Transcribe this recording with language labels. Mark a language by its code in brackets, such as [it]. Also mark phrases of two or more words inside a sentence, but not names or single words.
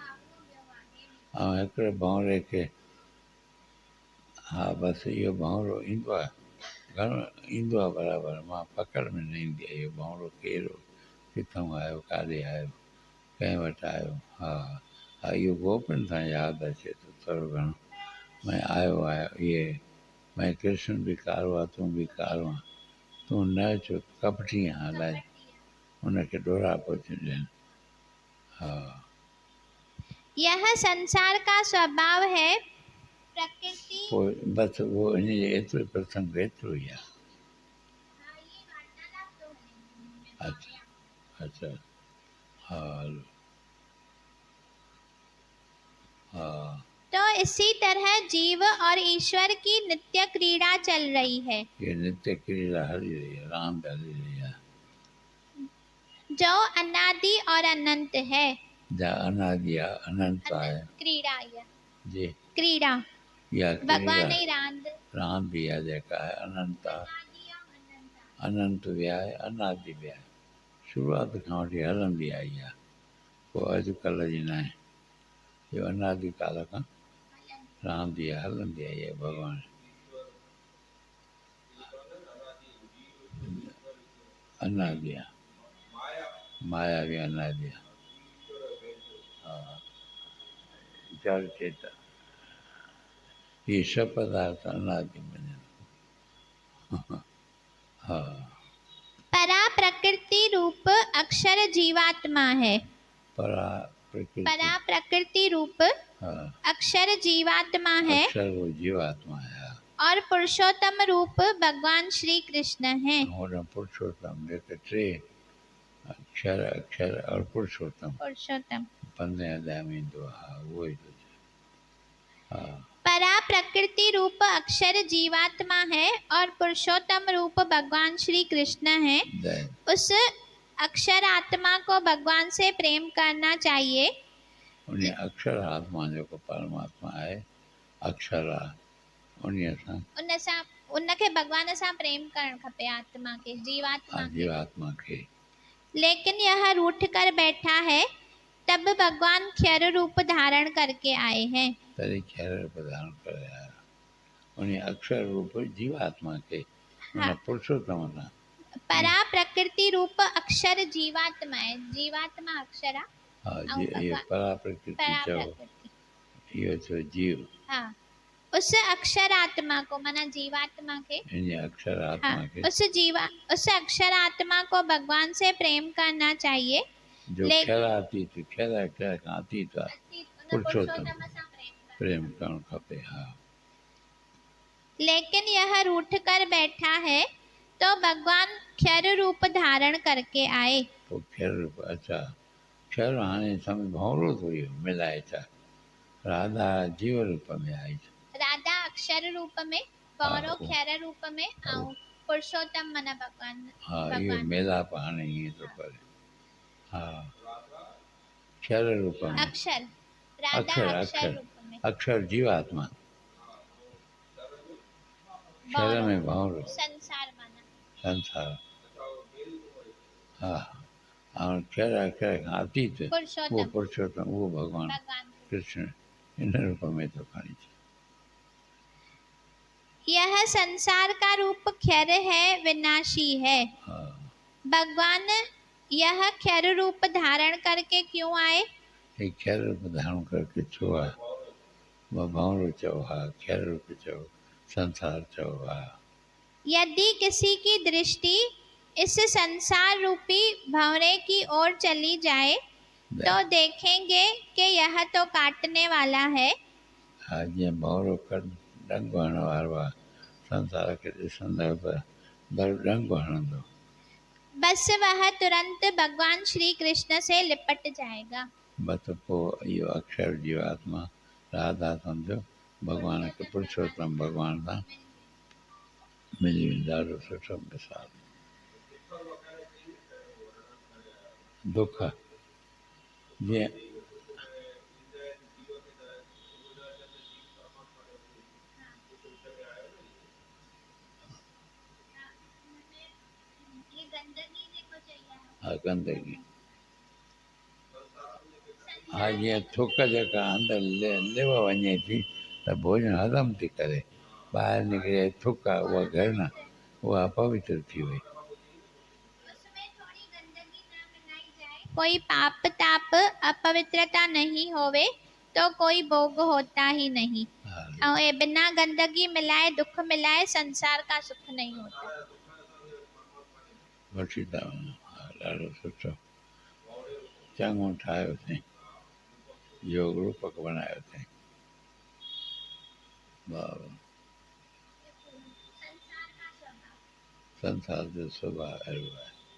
[sd] ऐं हिकिड़े भंवरे खे, हा बसि इहो भंवरो ईंदो आहे, घणो ईंदो आहे बराबरि, मां पकड़ में न ईंदी आहे इहो भंवरो केरु, किथां आयो, काॾे आयो, कंहिं वटि आयो। हा हा, इहो गोपियुनि सां यादि अचे थो थोरो घणो। भई आयो आयो इहे, भई कृष्ण बि कारो आहे, तूं बि कारो आहे, तूं न अचो कपटी आहे, अलाए हुनखे ॾोरापो थियूं ॾियनि। हा, [hi] यह संसार का स्वभाव है। प्रकृति [sd] पोइ बसि उहो इन जे एतिरो प्रसंग एतिरो ई आहे। अच्छा अच्छा, हा हलो। हा [hi] तो इसी तरह जीव और ईश्वर की नित्य क्रीड़ा चल रही है। [sd] ये नित्य क्रीड़ा हली रही है, रांद हली रही है, [hi] जो अनादि और अनंत है। [sd] जा अनादि आहे, अनंत आहे। [hi] क्रीड़ा या जी, क्रीड़ा [sd] इहा भगवान क्रीड़ा जी रांद। रांद इहा जेका आहे अनंत आहे। अनंत बि आहे, अनादि बि आहे, शुरूआत खां वठी हलंदी आई आहे, पोइ अॼुकल्ह जी न आहे। इहो अनादि काल खां रांद इहा हलंदी आई आहे भॻवान। अनादि आहे, माया बि अनादि आहे। हा, जड़ चेतन, इहे सभु पदार्थ अनादि मञनि। हा, [hi] परा प्रकृति रूप अक्षर जीवात्मा है। परा प्रकृति, परा प्रकृति रूप हा, अक्षर जीवात्मा है अक्षर वो जीवात्मा है। और पुरुषोत्तम रूप भगवान श्री कृष्ण है। [sd] और पुरुषोत्तम जेके टे अक्षर, अक्षर और पुरुषोत्तम पुरुषोत्तम 15 अध्याय में ईंदो आहे। हा, उहो ई थो चए। हा, [hi] परा प्रकृति रूप अक्षर जीवात्मा है और पुरुषोत्तम रूप भगवान श्री कृष्ण है। जय। उस अक्षर आत्मा को भगवान से प्रेम करना चाहिए। [sd] उन अक्षर आत्मा जेको परमात्मा आहे, अक्षर आहे, उन सां उनखे भगवान सां प्रेम करणु खपे, [hi] आत्मा के, [sd] जीवात्मा खे। [hi] लेकिन यह रूठ कर बैठा है, तब भगवान क्षर रूप धारण करके आए हैं। [sd] तॾहिं क्षर रूप धारण करे आया, उन अक्षर रूप जीवात्मा खे, उन पुरुषोत्तम सां। [hi] परा प्रकृति रूप अक्षर जीवात्मा है, [sd] जीवात्मा अक्षर आहे। [hi] हाँ [sd] ऐं [hi] जी, ये [sd] भॻवान परा प्रकृति चओ, पराप्रकृति। इहो थियो जीव, [hi] हाँ, उस अक्षर आत्मा को माना जीवात्मा के, [sd] इन अक्षर [hi] हाँ, आत्मा के उस अक्षर आत्मा को भगवान से प्रेम करना चाहिए। [sd] जो क्षरातीत, क्षर खां अतीत आहे, पुरुषोत्तम प्रेम करणु खपे। हा, [hi] लेकिन यह रूठ कर बैठा है तो भगवान क्षर रूप धारण करके आए। [sd] पोइ क्षर रूप, अच्छा क्षर हाणे सम्झ भंवरो थो इहो मिलाए छा, [hi] राधा जीव रूप में आई। राधा अक्षर रूप में, [sd] हा भंवरो क्षर रूप में, ऐं पुरुषोत्तम माना भगवान। हा, इहो मेलाप हाणे ईअं थो करे। हा, क्षर रूप में, अक्षर, राधा अक्षर अक्षर अक्षर रूप में, अक्षर जीवात्मा, क्षर में भंवरो संसार माना संसार। हा, ऐं क्षर अक्षर खां अतीत उहो पुरुषोत्तम पुरुषोत्तम, उहो भॻवानु भगवान। कृष्ण इन रूप में थो खणी अचे। [hi] यह संसार का रूप क्षर है, विनाशी है। [sd] हा, [hi] भगवान यह क्षर रूप धारण करके क्यों आए? [sd] हे क्षर रूप धारण करके छो आहे, भंवरो चओ, हा क्षर रूप चओ, संसार चओ। हा, [hi] यदि किसी की दृष्टि इस संसार रूपी भंवरे की ओर चली जाए तो देखेंगे कि यह तो काटने वाला है। [sd] हा, जीअं भंवरो डंग हणण वारो आहे, संसार खे ॾिसंदव त डंग हणंदो, [hi] बस वह तुरंत भगवान श्री कृष्ण से लिपट जाएगा। [sd] बस पोइ इहो अक्षर जीवात्मा राधा सम्झो भॻवान खे पुरुषोत्तम भॻवान सां मिली वेंदो। ॾाढो सुठो मिसाल। दुख जीअं हा गंदगी, हा जीअं थुक जेका अंदरि लिव वञे थी त भोजन हज़म थी करे, ॿाहिरि निकिरे थुक आहे उहा घृणा, उहा अपवित्र थी वई। [hi] कोई पाप ताप अपवित्रता नहीं होवे तो कोई भोग होता ही नहीं। [sd] हा, [hi] और ये बिना गंदगी मिलाए दुख मिलाए संसार का सुख नहीं होता। [sd] वठी था वञो। हा, ॾाढो सुठो, चङो ठाहियो अथई, योग रूपक बणायो अथई। वाह वाह, संसार जो स्वभाव अहिड़ो आहे।